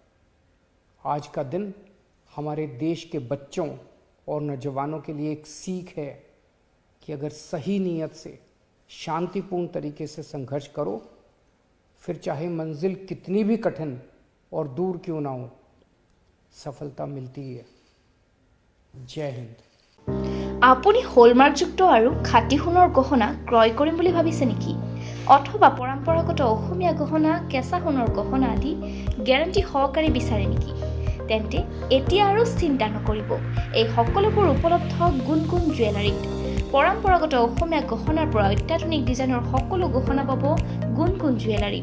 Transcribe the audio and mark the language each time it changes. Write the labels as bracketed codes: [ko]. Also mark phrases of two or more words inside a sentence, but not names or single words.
[hi] आज का दिन हमारे देश के बच्चों और नौजवानों के लिए एक सीख है कि अगर सही नीयत से, शांतिपूर्ण तरीके से संघर्ष करो, फिर चाहे मंजिल कितनी भी कठिन और दूर क्यों ना हो, सफलता मिलती ही है। जय हिंद। [as] আপুনি হলমাৰ্কযুক্ত আৰু খাঁটি সোণৰ গহনা ক্ৰয় কৰিম বুলি ভাবিছে নেকি? অথবা পৰম্পৰাগত অসমীয়া গহনা, কেঁচা সোণৰ গহনা আদি গ্যাৰাণ্টি সহকাৰে বিচাৰে নেকি? তেন্তে এতিয়া আৰু চিন্তা নকৰিব। এই সকলোবোৰ উপলব্ধ গুণগুণ জুৱেলাৰীত। পৰম্পৰাগত অসমীয়া গহনাৰ পৰা অত্যাধুনিক ডিজাইনৰ সকলো গহনা পাব গুণগুণ জুৱেলাৰীত।